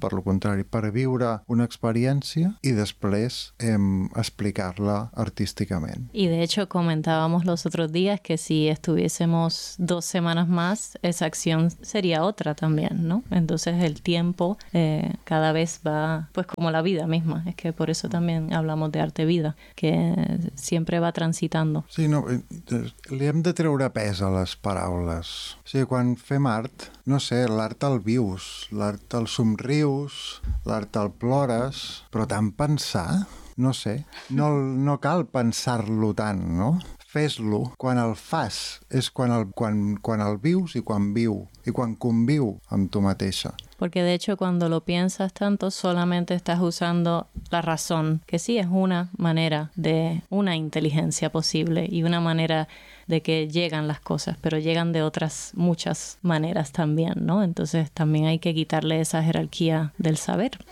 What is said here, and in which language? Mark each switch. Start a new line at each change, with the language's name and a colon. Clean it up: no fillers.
Catalan: Per lo contrari, per viure una experiència i després explicar-la artísticament.
Spanish: Y de hecho comentábamos los otros días que si estuviésemos dos semanas más, esa acción sería otra también, ¿no? Entonces el tiempo cada vez va, pues como la vida misma, es que por eso también hablamos de arte vida, que sempre va transitando.
Catalan: Sí, no, li hem de treure pes a les paraules. O sigui, quan fem art, no sé, l'art el vius, l'art el somrius, l'art el plores, però tant pensar, no sé, no cal pensar-lo tant, no? Fes-lo. Quan el fas és quan el vius i quan viu i quan conviu amb tu mateixa.
Spanish: Porque de hecho cuando lo piensas tanto solamente estás usando la razón, que sí es una manera de una inteligencia posible y una manera de que llegan las cosas, pero llegan de otras muchas maneras también, ¿no? Entonces también hay que quitarle esa jerarquía del saber.